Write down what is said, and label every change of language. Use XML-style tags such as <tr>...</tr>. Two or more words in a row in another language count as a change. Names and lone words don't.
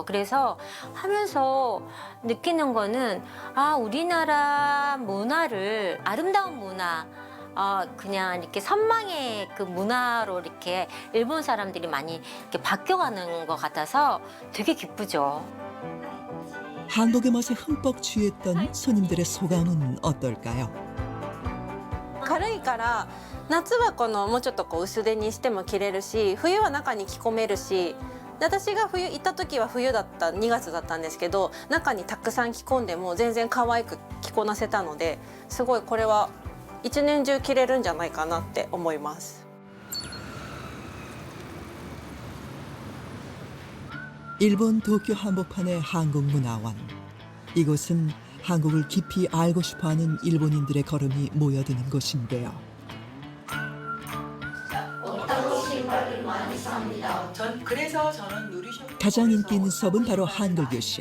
<ko>그래서 하면서 느끼는 거는 아, 우리나라 문화를 아름다운 문화 그냥 이렇게 선망의 그 문화로 이렇게 일본 사람들이 많이 이렇게 바뀌어가는 것 같아서 되게 기쁘죠. 한복의 멋에 흠뻑 취했던 손님들의 소감은 어떨까요?</ko> <ja>軽いから夏はもうちょっと薄手にしても着れるし、冬は中に着込めるし、で私が行った時は冬だった2月だったんですけど、中にたくさん着込んでも全然可愛く着こなせたので、すごいこれは一年中着れるんじゃないかなって思います。</ja> <ko>일본 도쿄 한복판의 한국문화원. 이곳은 한국을 깊이 알고 싶어하는 일본인들의 걸음이 모여드는 곳인데요. 가장 인기 있는 수업은 바로 한글 교실.</ko>